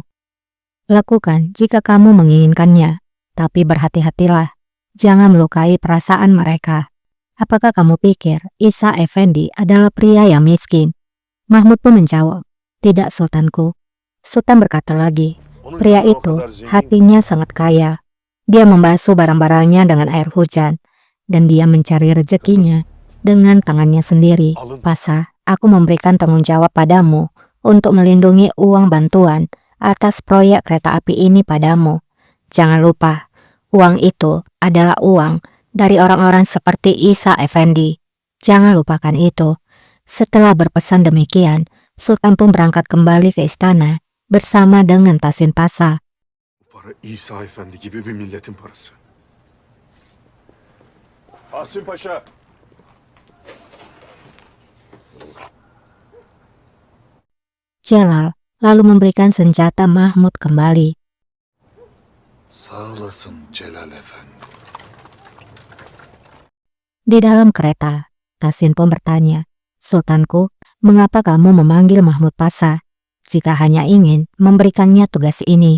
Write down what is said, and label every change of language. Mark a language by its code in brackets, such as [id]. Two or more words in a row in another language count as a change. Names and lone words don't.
[id] Lakukan jika kamu menginginkannya, tapi berhati-hatilah. Jangan melukai perasaan mereka. Apakah kamu pikir Isa Effendi adalah pria yang miskin? Mahmud pun menjawab, tidak, sultanku. Sultan berkata lagi, [tr] Onun [id] pria [tr] gönlü o [id] itu [tr] kadar zengin. [id] hatinya sangat kaya. Dia membasuh barang-barangnya dengan air hujan, dan dia mencari rezekinya dengan tangannya sendiri. Pasah, aku memberikan tanggung jawab padamu untuk melindungi uang bantuan atas proyek kereta api ini padamu. Jangan lupa, uang itu adalah uang dari orang-orang seperti Isa Effendi. Jangan lupakan itu. Setelah berpesan demikian, Sultan pun berangkat kembali ke istana bersama dengan Tasin Pasah. [tr] Bu para İsa Efendi gibi bir milletin parası. Asim Paşa. [id] Celal lalu memberikan senjata Mahmud kembali. [tr] Sağ olasın Celal Efendi. [id] Di dalam kereta, Tasin pun bertanya, Sultanku, mengapa kamu memanggil Mahmud Pasah jika hanya ingin memberikannya tugas ini?